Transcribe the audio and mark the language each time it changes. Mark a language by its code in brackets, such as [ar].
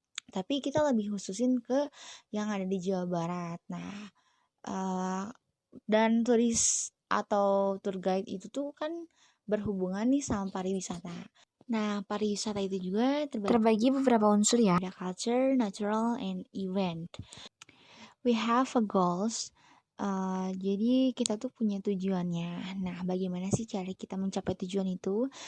[id] Tapi kita lebih khususin ke yang ada di Jawa Barat. Nah, dan turis atau tour guide itu tuh kan berhubungan nih sama pariwisata. Nah, pariwisata itu juga terbagi beberapa unsur ya. Ada [en] culture, natural, and event. We have a goals. [id] Jadi kita tuh punya tujuannya. Nah, bagaimana sih cara kita mencapai tujuan itu?